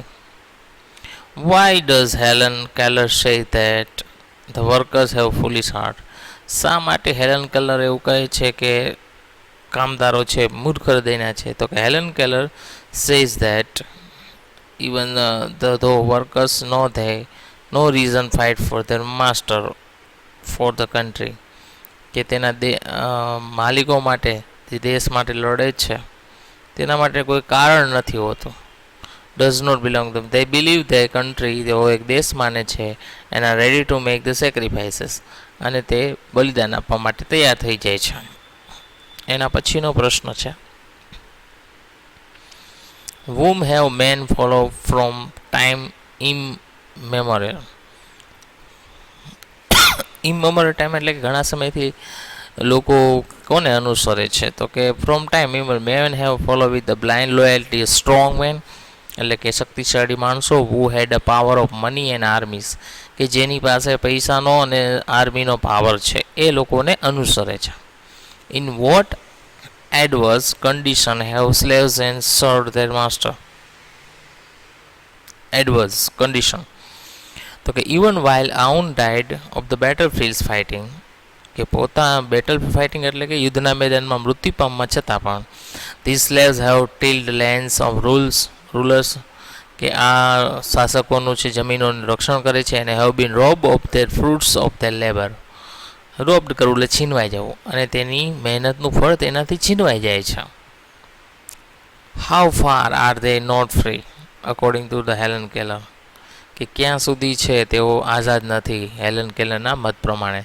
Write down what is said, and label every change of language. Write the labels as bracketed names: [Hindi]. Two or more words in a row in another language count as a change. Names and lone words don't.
[English] Why does Helen Keller say that the workers have foolish heart? [Gujarati] શા માટે હેલન કેલર એવું કહે છે કે કામદારો છે મૂર્ખ હૃદયના છે? તો કે [English] હેલન કેલર says that even though workers know they no reason fight for their master for the country, [Gujarati] કે તેના માલિકો માટે તે દેશ માટે લડે છે તેના માટે કોઈ કારણ નથી હોતું. [English] does not belong to they believe the country, [Gujarati] તેઓ એક દેશ માને છે [English] and are ready to make the sacrifices, [Gujarati] અને તે બલિદાન આપવા માટે તૈયાર થઈ જાય છે. એના પછીનો પ્રશ્ન છે, [English] whom have men followed from time immemorial. immemorial time [Gujarati] એટલે કે ઘણા સમયથી લોકો કોને અનુસરે છે? તો કે [English] from time immemorial men have follow with the blind loyalty strong men, [Gujarati] એટલે કે શક્તિશાળી માણસો, [English] who had a power of money and armies, [Gujarati] કે જેની પાસે પૈસાનો અને આર્મીનો પાવર છે એ લોકોને અનુસરે છે. [English] In what adverse condition have slaves and served their master. Adverse condition, [Gujarati] તો કે [English] even while Aun died of the battlefields fighting, [Gujarati] કે પોતા [English] battle fighting [Gujarati] એટલે કે યુદ્ધના મેદાનમાં મૃત્યુ પામવા છતાં પણ [English] these slaves have tilled lands of rulers, [Gujarati] કે આ શાસકોનું છે જમીનોનું રક્ષણ કરે છે, અને [English] have been robbed of their fruits of their labor. [Gujarati] રોબ્ડ કરવું એટલે છીનવાઈ જવું, અને તેની મહેનતનું ફળ તેનાથી છીનવાઈ જાય છે. [English] How far are they not free according to the Helen Keller, [Gujarati] કે ક્યાં સુધી છે તેઓ આઝાદ નથી હેલન કેલરના મત પ્રમાણે?